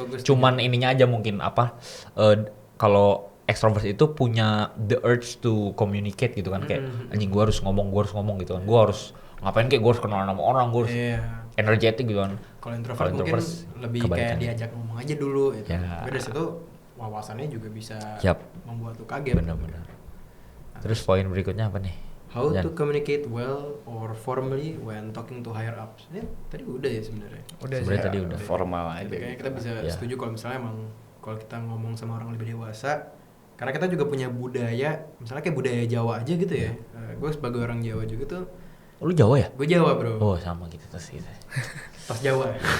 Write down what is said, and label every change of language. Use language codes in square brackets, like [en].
[id] Cuman ininya aja mungkin apa kalau extrovert itu punya [en] the urge to communicate [id] gitu kan kayak anjing gua harus ngomong gitu kan. Gua harus ngapain kayak gua harus kenal sama orang, gua harus energetic gitu kan. Kalau introvert mungkin lebih kayak diajak ngomong aja dulu gitu. Ya. Tapi dari situ wawasannya juga bisa membuat lu kaget. Benar-benar. Terus poin berikutnya apa nih? [en] How to communicate well or formally when talking to higher ups. [id] Ya, tadi udah ya sebenarnya. Sebenarnya tadi udah formal aja. Kayaknya kita bisa setuju kalau misalnya emang kalau kita ngomong sama orang lebih dewasa, karena kita juga punya budaya, misalnya kayak budaya Jawa aja gitu ya. Gue sebagai orang Jawa juga tuh. Lu Jawa ya? Gue Jawa bro. Oh sama gitu terus gitu. Tas Jawa.